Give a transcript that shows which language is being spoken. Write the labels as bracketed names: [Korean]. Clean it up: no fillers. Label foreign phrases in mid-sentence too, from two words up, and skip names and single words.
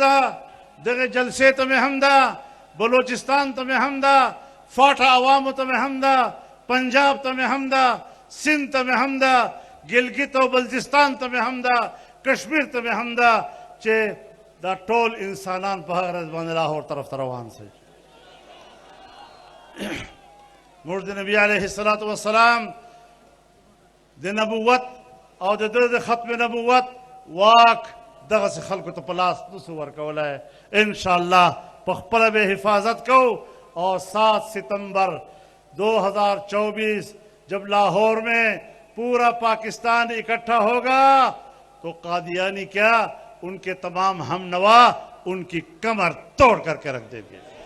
[Pashto] ده, دغه جلسې ته مې هم ده, بلوچستان ته مې هم ده, فاټا عوامو ته مې هم ده, پنجاب ته مې هم ده, سندھ ته مې هم ده, ګلګت او بلتستان ته مې هم ده, کشمیر ته مې هم ده چې دا ټول انسانان په هغه ورځ باندې لاهور طرف ته روان شي. موږ د نبي [Arabic] علیه الصلاة والسلام [Pashto] د نبوت او د ده د ختم نبوت واک دغسې خلکو ته په لاس نسو ورکولی. [Urdu] انشاءاللہ [Pashto] په خپله به حفاظت کو [Urdu] اور 7 ستمبر 2024 جب لاہور میں پورا پاکستان اکٹھا ہوگا تو قادیانی کیا, ان کے تمام ہم نوا ان کی کمر توڑ کر کے رکھ دیں گے.